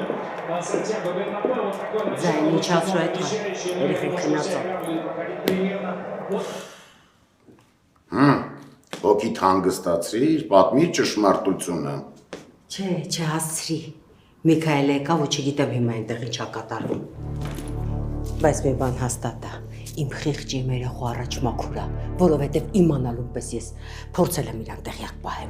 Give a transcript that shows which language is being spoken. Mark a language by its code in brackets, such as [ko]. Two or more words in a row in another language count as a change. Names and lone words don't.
[ru] Сантьяго Бернабеу. Вот такое начало. Обещающее время, что все игра будет проходить примерно. [hy] Ոգի հանգստացրիր, պատմիր ճշմարտությունը։ Չէ, չհասցրի։ Միքայելը եկավ ու չգիտեմ հիմա այնտեղ ինչ ա կատարվում։ Բայց մի բան հաստատ է, իմ խիղճ իմ երախու առաջ մաքուր է, որովհետև իմանալուն պես ես փորձել եմ իրան տեղյակ պահեմ։